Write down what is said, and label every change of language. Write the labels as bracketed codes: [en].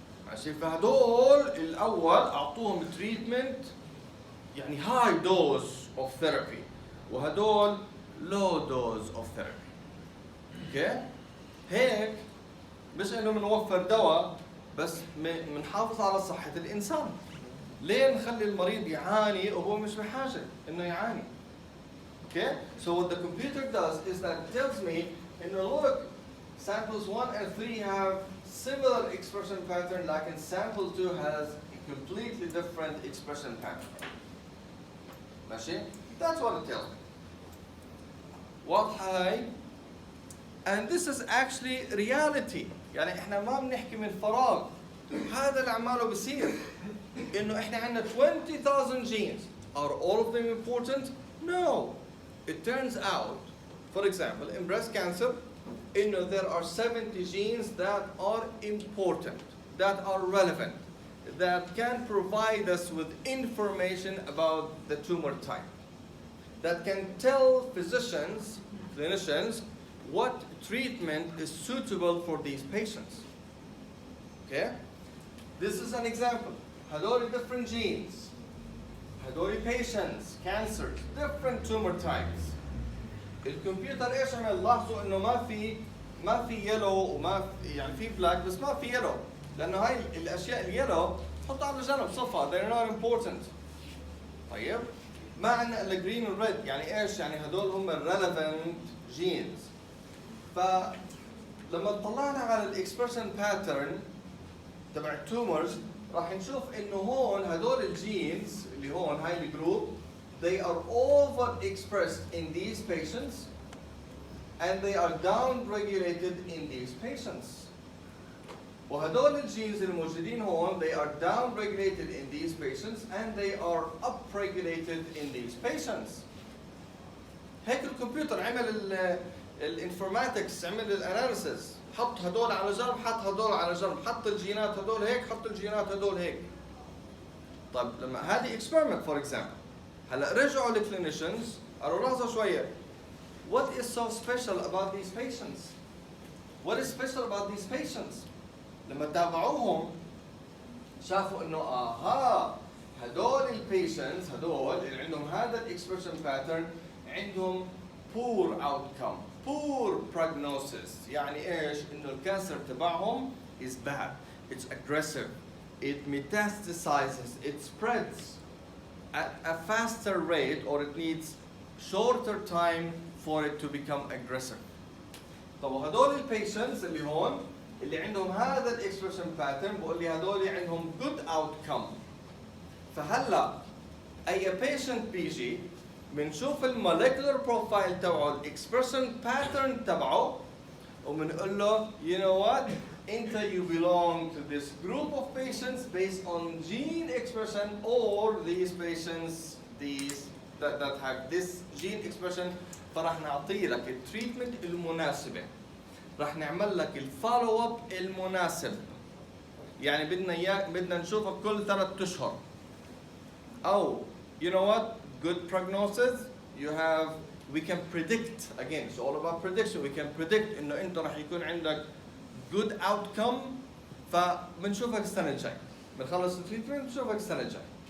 [ar] ماشي؟ فهدول الاول اعطوهم تريتمنت يعني [en] هاي dose of therapy [ar] وهدول [en] لو dose of therapy. [ar] اوكي؟ هيك مش انه بنوفر دواء بس بنحافظ على صحة الانسان. ليه نخلي المريض يعاني وهو مش بحاجة انه يعاني؟ [en] Okay, so what the computer does is that it tells me, look, samples 1 and 3 have similar expression pattern, like in sample 2 has a completely different expression pattern. [ar] ماشي؟ [en] That's what it tells me. [ar] واضحة هاي؟ [en] And this is actually reality. [ar] يعني احنا ما بنحكي من فراغ. هذا اللي عماله بصير. إنه احنا عندنا 20,000 genes. [en] Are all of them important? No. It turns out, for example, in breast cancer, there are 70 genes that are important, that are relevant, that can provide us with information about the tumor type, that can tell physicians, clinicians, what treatment is suitable for these patients. Okay? This is an example. هدول different genes. هدول patients, cancers, different tumor types. [ar] الكمبيوتر ايش عمل؟ لاحظوا انه ما في يلو وما في يعني في بلاك بس ما في يلو، لانه هاي الاشياء اليلو حطها على جنب صفها [en] they're not important. [ar] طيب ما عندنا الا green و red، يعني ايش؟ يعني هدول هم [en] relevant genes. [ar] فلما طلعنا على الاكسبرشن باترن تبع التومرز راح نشوف انه هون هدول الجينز اللي هون هاي الجروب [en] they are overexpressed in these patients [ar] and they are downregulated in these patients. وهدول الجينز الموجودين هون [en] they are downregulated in these patients and they are upregulated in these patients. [ar] هيك الكمبيوتر عمل الانفورماتكس، عمل الاناليسيس، حط هدول على جنب، حط هدول على جنب، حط الجينات هدول هيك، حط الجينات هدول هيك. طيب لما هذه [en] experiment for example، [ar] هلا رجعوا للكلينيشنز قالوا لحظة شوية، [en] what is so special about these patients؟ What is special about these patients؟ [ar] لما تابعوهم شافوا انه هدول البيشنتس هدول اللي عندهم هذا الاكسبرشن باترن عندهم [en] poor outcome، poor prognosis. [ar] يعني ايش؟ انه الكانسر تبعهم [en] is bad، it's aggressive، it metastasizes، it spreads at a faster rate or it needs shorter time for it to become aggressive. [ar] طب وهدول البيشنتس اللي هون اللي عندهم هذا الاكسبرشن باترن بقول لي هدول عندهم [en] good outcome. [ar] فهلا اي بيشنت بيجي بنشوف المولكيولر بروفايل تبعه الاكسبرشن باترن تبعه وبنقول له [en] you know what you belong to this group of patients based on gene expression or these patients that have this gene expression. [ar] فراح نعطي لك التريتمنت المناسبة، راح نعمل لك الفولو اب المناسب. يعني بدنا نشوفك كل 3 أشهر. [en] أو you know what good prognosis we can predict, again it's all about prediction, we can predict [ar] انه انت راح يكون عندك [en] good outcome. [ar] فبنشوفك السنة الجاي، بنخلص التريتمنت بنشوفك السنة الجاي.